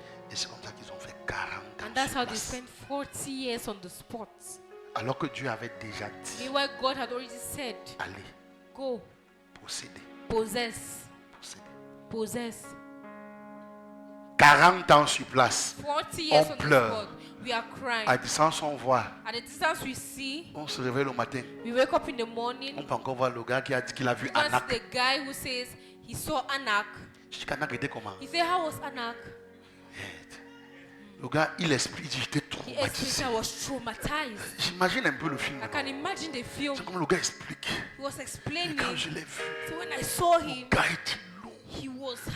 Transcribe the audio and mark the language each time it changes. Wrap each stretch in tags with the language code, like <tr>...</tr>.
<fr>Et c'est comme ça qu'ils ont fait 40 ans.</fr> <en>And that's</en> <fr>sur</fr> <en>how they</en> <fr>place.</fr> <en>spent 40 years on the spot.</en> <fr>Alors que Dieu avait déjà dit.</fr> <en>Meanwhile, God had already said,</en> <fr>allez,</fr> <en>go,</en> <fr>posséder.</fr> <en>possess,</en> <fr>Posséder.</fr> <en>possess.</en> <fr>40 ans sur place.</fr> <en>40 years</en> <fr>On</fr> <en>on</en> <fr>pleure.</fr> <en>the spot. We are crying.</en> <fr>À distance, on voit.</fr> <en>At the distance we see,</en> <fr>On se réveille le matin.</fr> <en>we wake up in the morning.</en> <fr>On peut encore voir le gars qui a dit qu'il a vu</fr> <en>Once</en> <fr>Anak.</fr> <en>the guy who says he saw Anak,</en> <fr>Je dis qu'Anak était comment?</fr> <en>he said, how was Anak?</en> <fr>Le gars, il explique, il dit, j'étais</fr> <en>He explained</en> <fr>traumatisé.</fr> <en>I was traumatized.</en> <fr>J'imagine un peu le film.</fr> <en>I can imagine the film.</en> <fr>C'est comme le gars explique.</fr> <en>He was</en> <fr>Et</fr> <en>explaining.</en> <fr>quand je l'ai vu,</fr> <en>So when I saw</en> <fr>le</fr> <en>him,</en> <fr>gars était long.</fr> <en>he was</en>